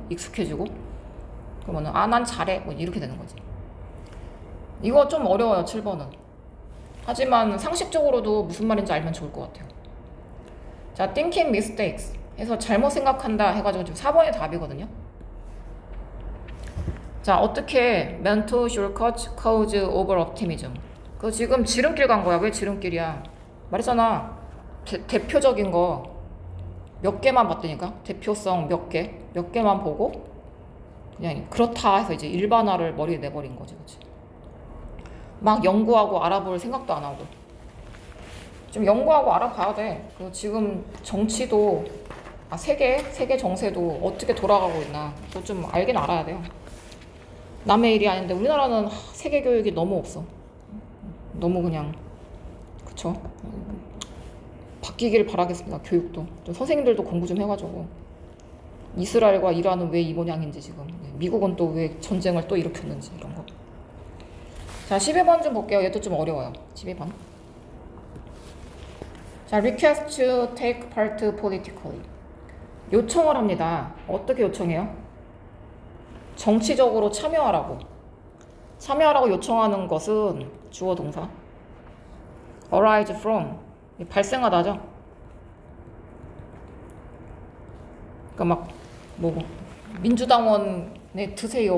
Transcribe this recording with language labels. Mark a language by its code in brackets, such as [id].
[ko] 익숙해지고. 그러면은 난 잘해. 뭐 이렇게 되는 거지. 이거 좀 어려워요. 7번은. 하지만 상식적으로도 무슨 말인지 알면 좋을 것 같아요. 자, [en] thinking mistakes [ko] 해서 잘못 생각한다 해가지고 지금 4번이 답이거든요. 자, 어떻게 [en] mental shortcuts cause over optimism. [ko] 그거 지금 지름길 간 거야. 왜 지름길이야? 말했잖아. 대표적인 거 몇 개만 봤다니까. 대표성 몇 개만 보고 그냥 그렇다 해서 이제 일반화를 머리에 내버린 거지. 그치? 막 연구하고 알아볼 생각도 안 하고. 좀 연구하고 알아봐야 돼. 그 지금 정치도 세계 정세도 어떻게 돌아가고 있나 그거 좀 알긴 알아야 돼요. 남의 일이 아닌데 우리나라는 세계 교육이 너무 없어. 너무 그냥 그쵸? 바뀌길 바라겠습니다. 교육도 좀 선생님들도 공부 좀 해가지고 이스라엘과 이란은 왜 이 모양인지 지금 미국은 또 왜 전쟁을 또 일으켰는지 이런 거. 자, 12번 좀 볼게요. 얘도 좀 어려워요. 12번. [en] 자, request to take part politically. [ko] 요청을 합니다. 어떻게 요청해요? 정치적으로 참여하라고. 참여하라고 요청하는 것은 주어 동사. [en] arise from. [ko] 발생하다죠. 그러니까 막 민주당원에 드세요.